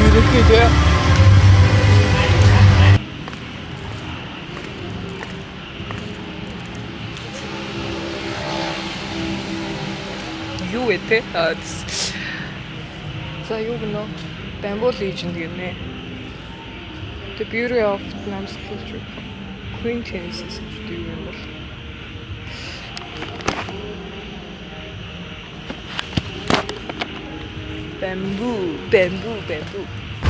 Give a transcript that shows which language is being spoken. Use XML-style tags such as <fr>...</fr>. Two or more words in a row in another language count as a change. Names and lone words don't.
<mn>Юу вэ? Юу вэ те? За юу гэнэ? Bamboo Legend гэнэ. The Beauty of Vietnam's Culture. Quintessence гэдэг юм бол. Bamboo.</mn>